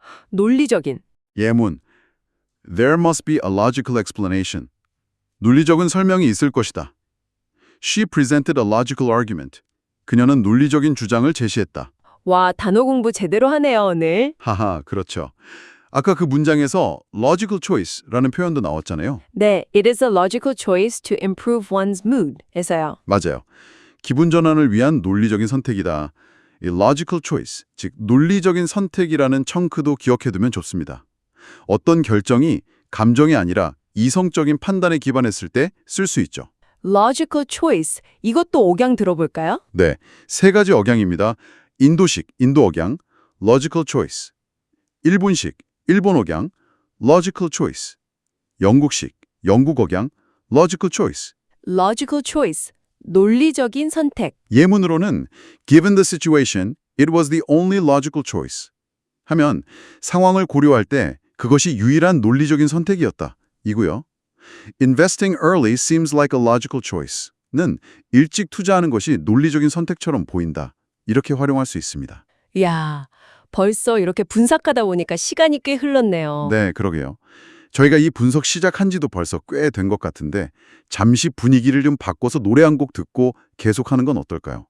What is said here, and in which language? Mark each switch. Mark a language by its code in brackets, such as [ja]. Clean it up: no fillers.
[ko] 논리적인. 예문. [en] There must be a logical explanation. [ko] 논리적인 설명이 있을 것이다. [en] She presented a logical argument. [ko] 그녀는 논리적인 주장을 제시했다. 와, 단어 공부 제대로 하네요, 오늘. 하하, 그렇죠. 아까 그 문장에서 logical choice라는 표현도 나왔잖아요. 네, [en] it is a logical choice to improve one's mood [ko] 에서요. 맞아요. 기분 전환을 위한 논리적인 선택이다. 이 logical choice, 즉 논리적인 선택이라는 청크도 기억해두면 좋습니다. 어떤 결정이 감정이 아니라 이성적인 판단에 기반했을 때 쓸 수 있죠. logical choice, 이것도 억양 들어볼까요? 네, 세 가지 억양입니다. 인도식, 인도 억양, logical choice. 일본식, 일본 억양, logical choice. 영국식, 영국 억양, logical choice. logical choice, 논리적인 선택. 예문으로는 [en] given the situation, it was the only logical choice. [ko] 하면 상황을 고려할 때 그것이 유일한 논리적인 선택이었다. 이고요. [en] Investing early seems like a logical choice. [ko] 는 일찍 투자하는 것이 논리적인 선택처럼 보인다. 이렇게 활용할 수 있습니다. 이야, 벌써 이렇게 분석하다 보니까 시간이 꽤 흘렀네요. 네, 그러게요. 저희가 이 분석 시작한 지도 벌써 꽤 된 것 같은데 잠시 분위기를 좀 바꿔서 노래 한 곡 듣고 계속하는 건 어떨까요?